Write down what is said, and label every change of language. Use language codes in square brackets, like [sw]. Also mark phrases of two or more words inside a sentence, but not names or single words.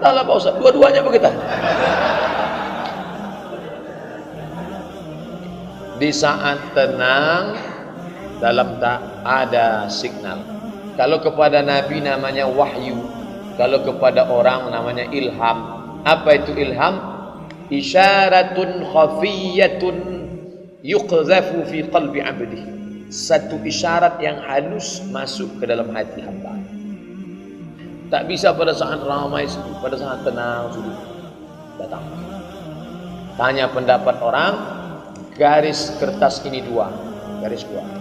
[id] Taklah Pak Ustaz, dua-duanya bergetar. Di saat tenang dalam tak ada signal. Kalau kepada Nabi namanya wahyu, kalau kepada orang namanya ilham. Apa itu ilham? [ar] إشارة خفية يقذف في قلب عبد. [id] Satu isyarat yang halus masuk ke dalam hati hamba. Tak bisa pada saat ramai, pada saat tenang sudah datang. Tanya pendapat orang, garis kertas ini 2, garis 2.